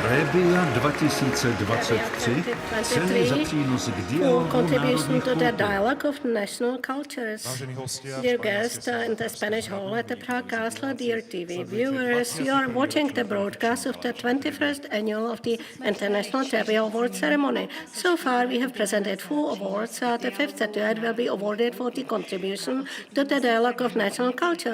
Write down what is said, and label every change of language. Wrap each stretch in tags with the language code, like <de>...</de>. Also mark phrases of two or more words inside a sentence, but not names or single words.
<cs>Trebbia 2023 ceny za přínos k dialogu</cs> <en>contribution to the</en> <cs>národních</cs> <en>dialogue of national cultures.</en> <sk>Vážení hostia,</sk> <en>Dear guests in the Spanish Hall at the Prague Castle, dear TV viewers, you are watching the broadcast of the 21st annual of the International Trebbia Award ceremony. So far, we have presented 4 awards. The 5th statuette will be awarded for the contribution to the dialogue of national culture.</en>